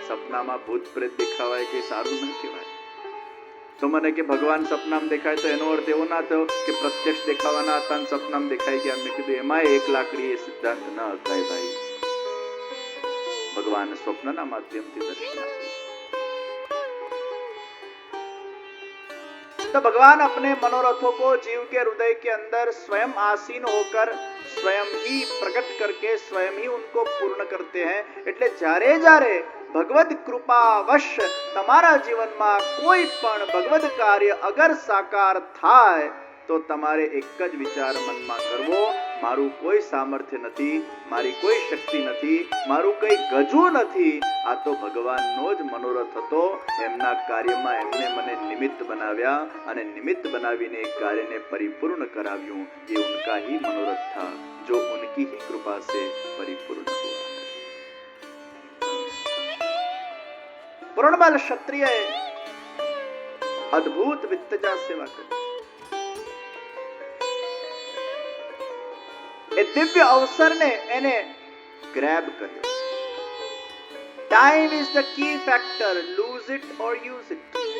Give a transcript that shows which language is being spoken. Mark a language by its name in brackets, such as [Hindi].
[Gujarati] સપનામાં ભૂત પ્રેત દેખાવાય કે સારું ન કહેવાય. તો મને કે ભગવાન સપનામાં દેખાય તો એનો અર્થ એવો ના થયો કે પ્રત્યક્ષ દેખાવાના હતા અને સપનામાં દેખાઈ ગયા. મેં કીધું એમાં એક લાકડી એ સિદ્ધાંત ન હકાય ભાઈ. ભગવાન સ્વપ્નના માધ્યમથી દર્શન આપે છે. [Hindi] तो भगवान अपने मनोरथों को जीव के हृदय के अंदर स्वयं आसीन होकर स्वयं ही प्रकट करके स्वयं ही उनको पूर्ण करते हैं. [Gujarati] એટલે જ્યારે જ્યારે ભગવદ કૃપાવશ તમારા જીવનમાં કોઈ પણ ભગવદ કાર્ય અગર સાકાર થાય તો તમારે એક જ વિચાર મનમાં કરવો, મારું કોઈ સામર્થ્ય નથી, મારી કોઈ શક્તિ નથી, મારું કઈ ગજુ નથી, આ તો ભગવાનનો જ મનોરથ હતો. એમના કાર્યમાં એમને મને નિમિત્ત બનાવ્યા અને નિમિત્ત બનાવીને એક કાર્યને પરિપૂર્ણ કરાવ્યું. [Hindi] ये उनका ही मनोरथ था जो उनकी ही कृपा से परिपूर्ण हुआ. [Gujarati] પૂર્ણબલ ક્ષત્રિયએ અદ્ભુત વિત્તજા સેવા કરી. એ દિવ્ય અવસરને એને ગ્રેબ કર્યો. [English] Time is the key factor, lose it or use it.